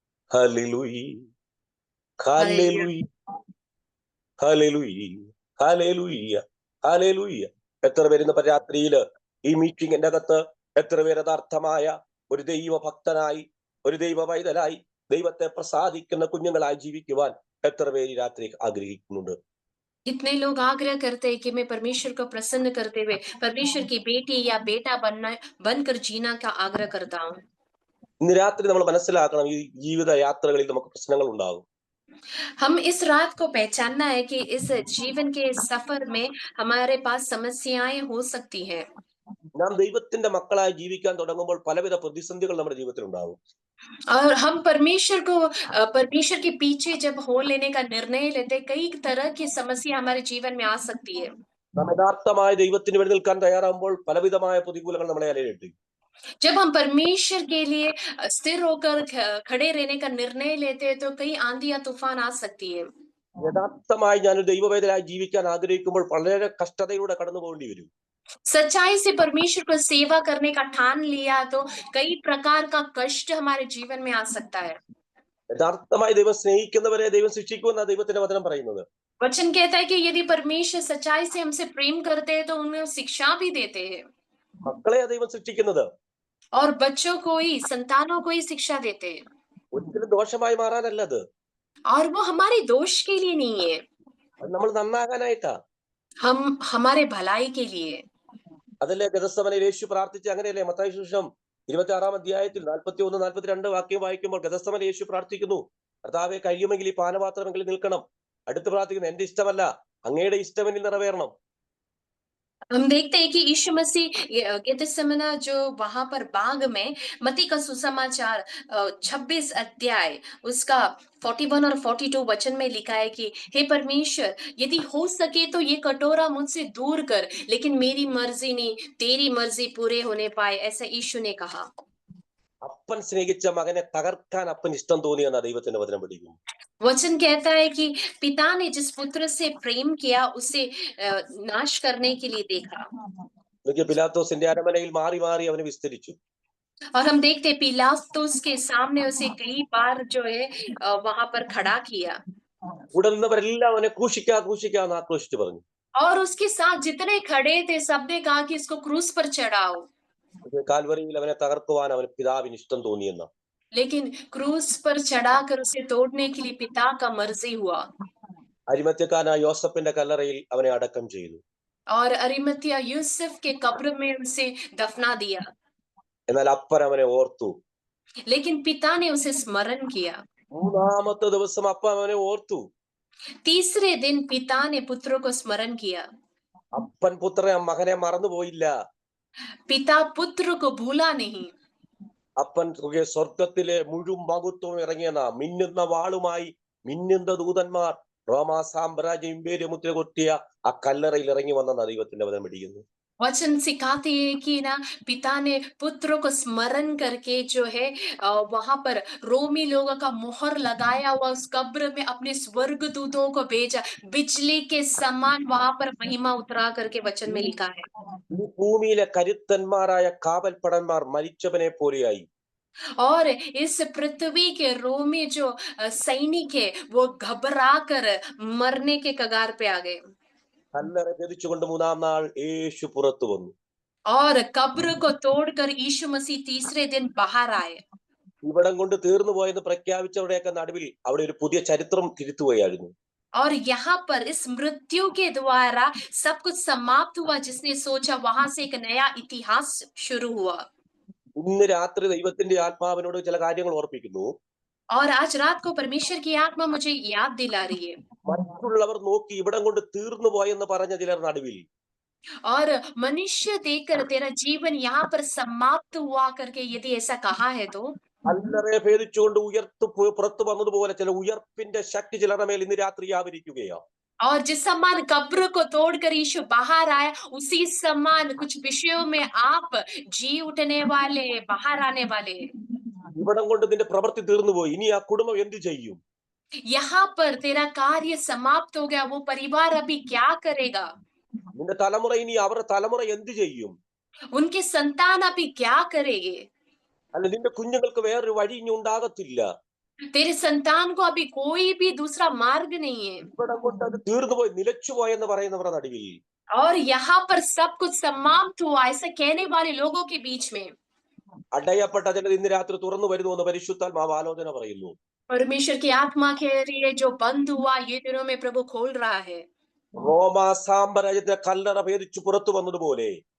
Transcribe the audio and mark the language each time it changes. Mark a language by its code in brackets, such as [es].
[ml] Hallelujah, hallelujah, hallelujah, hallelujah, hallelujah. എത്ര പേരുന്ന രാത്രിയില് ഈ മീറ്റിംഗിന്റെ അകത്ത് എത്ര പേര് യഥാർത്ഥമായ ഒരു ദൈവഭക്തനായി ഒരു ദൈവ പൈതലായി ദൈവത്തെ പ്രസാദിക്കുന്ന കുഞ്ഞുങ്ങളായി ജീവിക്കുവാൻ എത്ര പേര് രാത്രി ആഗ്രഹിക്കുന്നുണ്ട്? [hi] कितने लोग आग्रह करते हैं कि मैं परमेश्वर को प्रसन्न करते हुए परमेश्वर की बेटी या बेटा बनकर जीना का आग्रह करता हूँ। [ml] ഇന്ന് രാത്രി നമ്മൾ മനസ്സിലാക്കണം, ഈ ജീവിത യാത്രകളിൽ നമുക്ക് പ്രശ്നങ്ങൾ ഉണ്ടാകും. [hi] हम इस रात को पहचानना है कि इस जीवन के सफर में हमारे पास समस्याएं हो सकती हैं। [ml] നാം ദൈവത്തിന്റെ മക്കളായി ജീവിക്കാൻ തുടങ്ങുമ്പോൾ പലവിധ പ്രതിസന്ധികൾ നമ്മുടെ ജീവിതത്തിൽ ഉണ്ടാകും. [hi] और हम परमेश्वर के पीछे जब हो लेने का निर्णय लेते, कई तरह की समस्या हमारे जीवन में आ सकती है। [ml] നാം യഥാർത്ഥമായ ദൈവത്തിന് വേണ്ടി നിൽക്കാൻ തയ്യാറാകുമ്പോൾ പലവിധമായ പ്രതികൂലങ്ങൾ നമ്മളെ അലയലിട്ട്. [hi] जब हम परमेश्वर के लिए स्थिर होकर खड़े रहने का निर्णय लेते हैं तो कई आंधी या तूफान आ सकती है। [ml] യഥാർത്ഥമായി ഞാനൊരു ദൈവവേദനായി ജീവിക്കാൻ ആഗ്രഹിക്കുമ്പോൾ വളരെ കഷ്ടതയിലൂടെ കടന്നു പോകേണ്ടി വരും. [hi] सच्चाई से परमेश्वर को सेवा करने का ठान लिया तो कई प्रकार का कष्ट हमारे जीवन में आ सकता है। [ml] യഥാർത്ഥമായി ദൈവം സ്നേഹിക്കുന്നവരെ ദൈവം ശിക്ഷിക്കുമെന്ന ദൈവത്തിന്റെ വചനം പറയുന്നത്. [hi] वचन कहता है कि यदि परमेश्वर सच्चाई से हमसे प्रेम करते हैं तो उन्हें शिक्षा भी देते हैं। [ml] മക്കളെ ദൈവം ശിക്ഷിക്കുന്നത് [hi] और बच्चों को ही, संतानों को ही शिक्षा देते हैं। [ml] ഒരിക്കലും ദോഷമായി മാറാനല്ല അത്. [hi] और वो हमारे दोष के लिए नहीं है, [ml] നമ്മൾ നന്നാകാനായിട്ടാ. [hi] हम हमारे भलाई के लिए। [ml] അതല്ലേ ഗെത്സമനയിൽ യേശു പ്രാർത്ഥിച്ച്, അങ്ങനെയല്ലേ മത്തായി സുവിശേഷം 26-ാം അധ്യായത്തിൽ 41-42 വാക്യം വായിക്കുമ്പോൾ ഗെത്സമനയിൽ യേശു പ്രാർത്ഥിക്കുന്നു, കർത്താവേ കഴിയുമെങ്കിൽ ഈ പാനപാത്രമെങ്കിലും നിൽക്കണം. അടുത്ത് പ്രാർത്ഥിക്കുന്നു, എന്റെ ഇഷ്ടമല്ല അങ്ങയുടെ ഇഷ്ടം എന്നിൽ നിറവേറണം. [hi] हम देखते हैं कि यीशु मसीह गेतसेमना जो वहां पर बाग में मत्ती का सुसमाचार 26 अध्याय उसका 41 और 42 वचन में लिखा है कि हे परमेश्वर, यदि हो सके तो ये कटोरा मुझसे दूर कर, लेकिन मेरी मर्जी नहीं तेरी मर्जी पूरे होने पाए, ऐसा यीशु ने कहा। [ml] അപ്പൻ സ്നേഹിച്ച മകനെ തകർക്കാൻ അപ്പൻ ഇഷ്ടം തോന്നിയെന്ന ദൈവത്തിന്റെ വചനം പഠിക്കുന്നു. [hi] वचन कहता है कि पिता ने जिस पुत्र से प्रेम किया उसे नाश करने के लिए देखा। [ml] പിലാത്തോസിന്റെ അരമനയിൽ മാറി മാറി അവനെ വിസ്തരിച്ചു. [hi] और हम देखते पिलातुस के सामने उसे कई बार जो है वहां पर खड़ा किया। [ml] ഉടനവരെല്ലാം അവനെ ക്രൂശിക്കാന്ന് ആക്രോശിച്ചു പറഞ്ഞു. [hi] और उसके साथ जितने खड़े थे सबने कहा कि इसको क्रूस पर चढ़ाओ। [ml] കാൽവരിയിൽ അവനെ തകർക്കുവാൻ അവന് പിതാവിന് ഇഷ്ടം തോന്നിയെന്ന. [hi] लेकिन क्रूस पर चढ़ाकर उसे तोड़ने के लिए पिता का मर्जी हुआ। [ml] അരിമത്യക്കാരനായ യോസഫിന്റെ കല്ലറയിൽ അവനെ അടക്കം ചെയ്തു. [hi] और अरिमतिया यूसुफ के कब्र में उसे दफना दिया। [ml] എന്നാൽ അപ്പൻ അവനെ ഓർത്തു. [hi] लेकिन पिता ने उसे स्मरण किया। [ml] മൂന്നാമത്തെ ദിവസം അപ്പൻ അവനെ ഓർത്തു. [hi] तीसरे दिन पिता ने पुत्र को स्मरण किया। [ml] അപ്പൻ പുത്രനെ മകനെ മറന്നുപോയില്ല. [hi] पिता पुत्र को भूला नहीं। [ml] അപ്പൻ സ്വർഗത്തിലെ മുഴുവൻ മഹത്വം ഇറങ്ങിയെന്ന മിന്നുന്ന വാളുമായി മിന്നുന്ന ദൂതന്മാർ റോമാ സാമ്രാജ്യ ഇംപീരിയ മുദ്ര കൊത്തിയ ആ കല്ലറയിൽ ഇറങ്ങി വന്ന ദൈവത്തിന്റെ വചനം പഠിക്കുന്നു. [hi] वचन सिखाते हैं कि ना पिता ने पुत्र को स्मरण करके जो है वहां पर रोमी लोगों का मोहर लगाया हुआ उस कब्र में अपने स्वर्गदूतों को भेजा, बिजली के समान वहां पर महिमा उतरा करके वचन में लिखा है। [ml] ഈ ഭൂമിയിലെ കരുത്തന്മാരായ കാവൽപ്പടന്മാർ മരിച്ചവനെ പോലെയായി. [hi] और इस पृथ्वी के रोमी जो सैनिक है वो घबरा कर मरने के कगार पे आ गए। [ml] കല്ലറ ഭേദിച്ചുകൊണ്ട് മൂന്നാം നാൾ യേശു പുറത്തു വന്നു. [hi] और कब्र को तोड़कर यीशु मसीह तीसरे दिन बाहर आए। [ml] ഇവിടം കൊണ്ട് തീർന്നു പോയെന്ന് പ്രഖ്യാപിച്ചവരുടെയൊക്കെ നടുവിൽ അവിടെ ഒരു പുതിയ ചരിത്രം തിരുത്തുകയായിരുന്നു. [hi] और यहाँ पर इस मृत्यु के द्वारा सब कुछ समाप्त हुआ, जिसने सोचा वहां से एक नया इतिहास शुरू हुआ। [ml] ഇന്ന് രാത്രി ദൈവത്തിന്റെ ആത്മാവിനോട് ചില കാര്യങ്ങൾ ഓർപ്പിക്കുന്നു. [hi] और आज रात को परमेश्वर की आत्मा मुझे याद दिला रही है। [ml] മറ്റുള്ളവർ നോക്കി ഇവിടം കൊണ്ട് തീർന്നു പോയെന്ന് പറഞ്ഞ ചിലർ നടുവിൽ [hi] और मनुष्य देखकर तेरा जीवन यहाँ पर समाप्त हुआ करके यदि ऐसा कहा है तो [ml] കല്ലറയെ ഭേദിച്ചുകൊണ്ട് പുറത്തു വന്നതുപോലെ ചില ഉയർപ്പിന്റെ ശക്തി ചിലരുടെ മേൽ ഇന്ന് രാത്രി വ്യാപരിക്കുകയോ. [hi] और जिस समान कब्र को तोड़कर यीशु बाहर आया, उसी समान कुछ विषयों में आप जी उठने वाले, बाहर आने वाले। [ml] ഇവിടം കൊണ്ട് നിന്റെ പ്രവൃത്തി തീർന്നുപോയി, ഇനി ആ കുടുംബം എന്ത് ചെയ്യും? [hi] यहाँ पर तेरा कार्य समाप्त हो गया, वो परिवार अभी क्या करेगा? [ml] നിന്റെ തലമുറ ഇനി അവരുടെ തലമുറ എന്ത് ചെയ്യും? [hi] उनके संतान अभी क्या करेंगे? [ml] അല്ല, നിന്റെ കുഞ്ഞുങ്ങൾക്ക് വേറൊരു വഴി ഇനി ഉണ്ടാകത്തില്ല. [hi] तेरे संतान को अभी कोई भी दूसरा मार्ग नहीं है। [ml] ഇവിടം കൊണ്ട് അത് തീർന്നുപോയി, നിലച്ചുപോയെന്ന് പറയുന്നവരുടെ നടുവിൽ [hi] और यहाँ पर सब कुछ समाप्त हुआ ऐसा कहने वाले लोगों के बीच में [ml] അടയപ്പെട്ട ചിലർ ഇന്ന് രാത്രി തുറന്നു വരുന്നുവെന്ന് പരിശുദ്ധാത്മാവ് ആലോചന പറയുന്നു. [hi] परमेश्वर की आत्मा कह रही है, जो बंद हुआ ये दिनों में प्रभु खोल रहा है। [ml] റോമാ സാമ്രാജ്യത്തെ കല്ലറ ഭേദിച്ചു പുറത്തു വന്നതുപോലെ